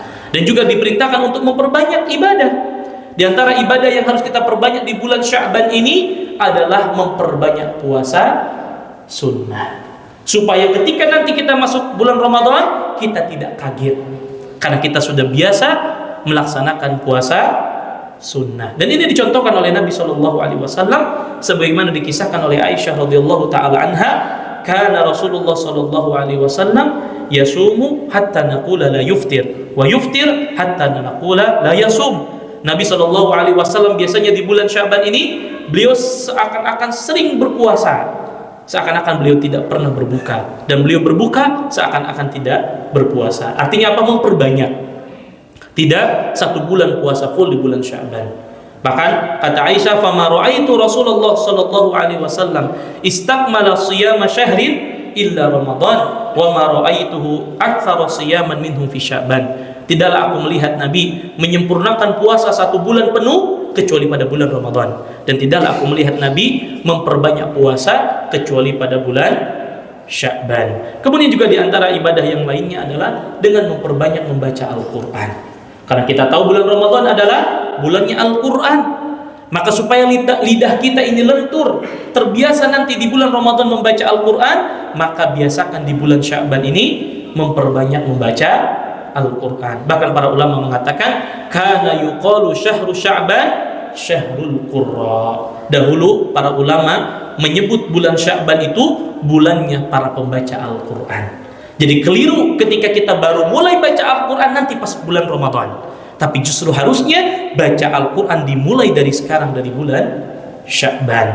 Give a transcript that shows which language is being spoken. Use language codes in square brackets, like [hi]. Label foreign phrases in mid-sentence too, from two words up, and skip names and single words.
[id] Dan juga diperintahkan untuk memperbanyak ibadah. Di antara ibadah yang harus kita perbanyak di bulan Sya'ban ini adalah memperbanyak puasa sunnah, supaya ketika nanti kita masuk bulan Ramadan, kita tidak kaget karena kita sudah biasa melaksanakan puasa sunnah. Dan ini dicontohkan oleh Nabi SAW sebagaimana dikisahkan oleh Aisyah [ar] رضي الله تعالى عنها كان رسول الله ﷺ يصوم حتى نقول لا يفطر ويفطر حتى نقول لا يصوم. [id] Nabi SAW biasanya di bulan Sya'ban ini beliau seakan-akan sering berpuasa, seakan-akan beliau tidak pernah berbuka, dan beliau berbuka seakan-akan tidak berpuasa. Artinya apa? Memperbanyak, tidak satu bulan puasa full di bulan Sya'ban. Bahkan kata Aisyah, [ar] فما رأيت رسول الله صلى الله عليه وسلم استكمل صيام شهر إلا رمضان وما رأيته أكثر صياما منه في شعبان. [id] Tidaklah aku melihat Nabi menyempurnakan puasa satu bulan penuh kecuali pada bulan Ramadan, dan tidaklah aku melihat Nabi memperbanyak puasa kecuali pada bulan Sya'ban. Kemudian juga di antara ibadah yang lainnya adalah dengan memperbanyak membaca Al-Quran. Karena kita tahu bulan Ramadan adalah bulannya Al-Quran. Maka supaya lidah kita ini lentur, terbiasa nanti di bulan Ramadan membaca Al-Quran, maka biasakan di bulan Sya'ban ini memperbanyak membaca Al-Quran. Bahkan para ulama mengatakan, [ar] كان يقال شهر شعبان شهر القراء. [id] Dahulu para ulama menyebut bulan Sya'ban itu bulannya para pembaca Al-Quran. Jadi keliru ketika kita baru mulai baca Al-Quran nanti pas bulan Ramadan. Tapi justru harusnya baca Al-Quran dimulai dari sekarang, dari bulan Sya'ban.